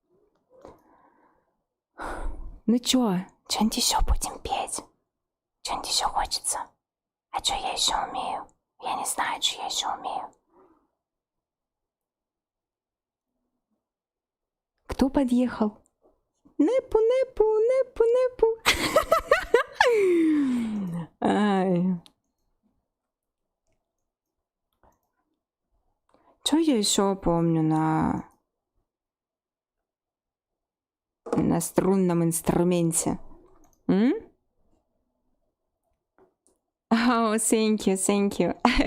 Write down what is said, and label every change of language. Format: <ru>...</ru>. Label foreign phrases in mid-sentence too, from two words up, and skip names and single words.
<ru>Ну чё? Что-нибудь еще будем петь? Что-нибудь еще хочется? А что я еще умею? Я не знаю, что я еще умею. Кто подъехал? Непу, непу, непу, непу. Ай. Что я еще помню на струнном инструменте?</ru> <en>Oh, thank you, thank you.</en>